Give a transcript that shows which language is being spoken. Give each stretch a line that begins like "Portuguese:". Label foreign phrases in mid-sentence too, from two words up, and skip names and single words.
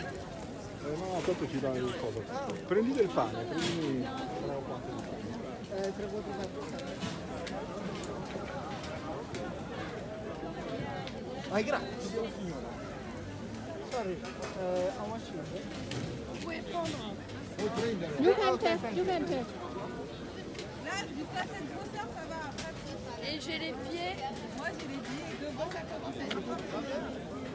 Italian: No, tanto ci dà il coso. Prendi del pane, prendi 3 o 4 di pane. 3 4 4. Vai, grazie, signora.
English: Sorry, how much is it?
French: Vous pouvez prendre.
Italian: Vuoi prendere?
English: You can take, you can take.
French: Là, jusqu'à cette grosseur, ça va. Après, Et j'ai les pieds. moi, j'ai les billets devant, ça commence à être.